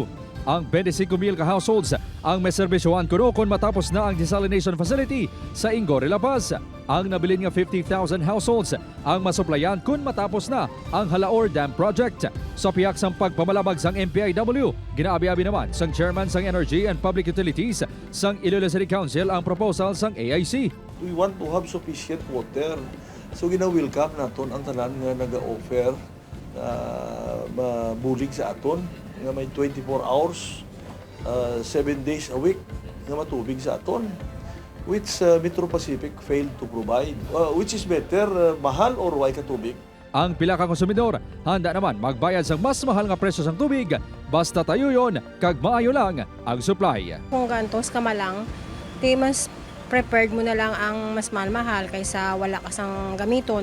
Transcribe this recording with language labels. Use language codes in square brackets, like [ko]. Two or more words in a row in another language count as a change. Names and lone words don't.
[hil] Ang 25,000 ka-households ang may serbisyohan kuno kon matapos na ang desalination facility sa Ingore, La Paz. Ang nabilin nga 50,000 households ang masuplayan kun matapos na ang Halaor Dam Project. Sa piyak sang pagpamalabag sang MPIW, ginaabi-abi naman sang chairman sang Energy and Public Utilities sang Iloilo City Council ang proposal sang AIC. [en] We want to have sufficient water. [hil] So gina-welcome naton ang tanan nga naga-offer mabulig sa aton nga may [en] 24 hours, 7 days a week [hil] nga matubig sa aton, [en] which Metro Pacific failed to provide. Which is better, [hil] mahal or way ka tubig? Ang pila ka konsumidor handa naman magbayad sa mas mahal nga presyo sang tubig basta tayo yon kag maayo lang ang supply. Kung gantos ka malang, di mas prepared mo na lang ang mas mahal kaysa wala ka sang gamiton.